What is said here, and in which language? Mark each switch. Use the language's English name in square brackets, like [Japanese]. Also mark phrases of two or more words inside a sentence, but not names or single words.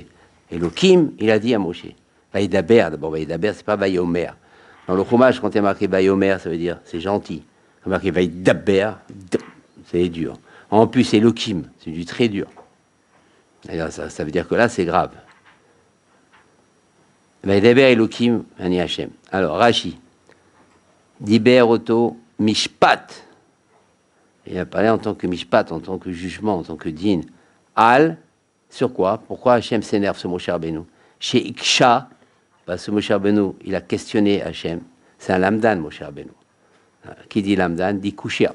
[French] Elokim, il a dit à Moshe. Vaedaber, d'abord, Vaedaber, c'est pas Vayomer. Dans le Chumash, quand il y a marqué Vayomer, ça veut dire c'est gentil. Quand il y a marqué Vaedaber, c'est dur. En plus, Elokim, c'est du très dur. Alors, ça veut dire que là, c'est grave. [Hebrew] וידבר אלהים אני השם. Alors, Rashi. דיבר אותו משפט. [French] Il a parlé en tant que Mishpat, en tant que jugement, en tant que din. Al, sur quoi? Pourquoi Hachem s'énerve sur Moshe Rabbeinu? Chez Iksha, parce que Moshe Rabbeinu, il a questionné Hachem. C'est un lamdan, Moshe Rabbeinu. Qui dit lamdan, dit kushia.